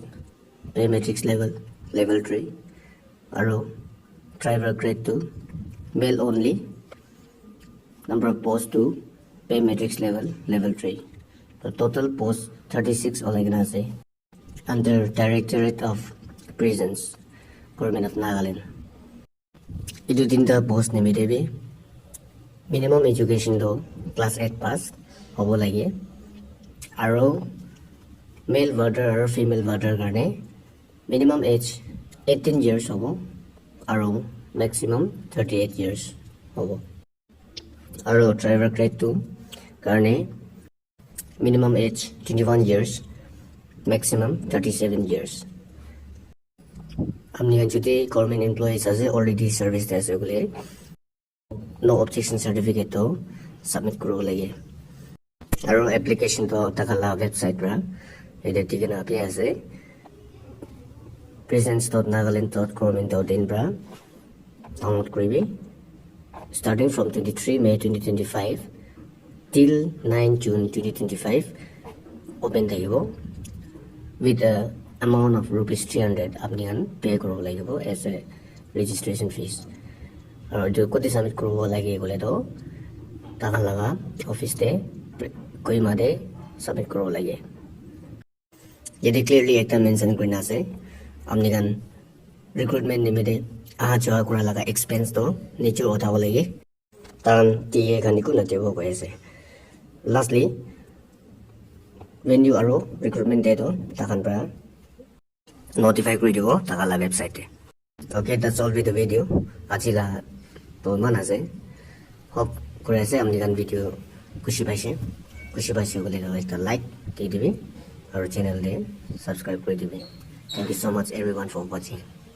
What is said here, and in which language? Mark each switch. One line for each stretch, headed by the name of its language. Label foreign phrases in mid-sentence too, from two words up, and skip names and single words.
English: Pay matrix level 3. Arrow driver grade 2. Male only. Number of posts 2. Pay matrix level 3. The total posts 36 online housing. Under Directorate of Prisons, Government of Nagaland.
Naga Pidgin: Idu tinta post nimi debi.
English: Minimum education
Naga Pidgin: do
English: class 8 pass
Naga Pidgin: hobo lage. Aro
English: male warder or female warder
Naga Pidgin: karne
English: minimum age 18 years
Naga Pidgin: hobo. Aro
English: maximum 38 years
Naga Pidgin: hobo. Aro
English: driver grade 2
Naga Pidgin: karne
English: minimum age 21 years. Maximum 37 years.
Naga Pidgin: Amni anjute
English: government employees as already service as regular. No objection certificate to submit
Naga Pidgin: kuro lage. Aro application to takala website pra. Ede tikena api ase. presence.nagaland.government.in pra. Download kribi.
English: Starting from 23 May 2025 till 9 June 2025.
Naga Pidgin: Open thakibo.
English: With the amount of rupees 300
Naga Pidgin: apni pay kuro lagibo
English: as a registration fees.
Naga Pidgin: Aru jo koti submit kuro lagi gole to takan laga office de koima de submit kuro lagi. Yedi clearly ekta mention kurina ase apni kan recruitment nimide aha jawa kura laga expense to niche uthabo lagi tan tie kan iku natebo ko ase.
English: Lastly, when you are recruitment date
Naga Pidgin: takan pra notify kuri dibo takala website.
English: Okay, that's all with the video.
Naga Pidgin: Achila to man ase. Hope kore ase amni kan video kushi paise gole ekta like di dibi aru channel de subscribe kuri dibi.
English: Thank you so much everyone for watching.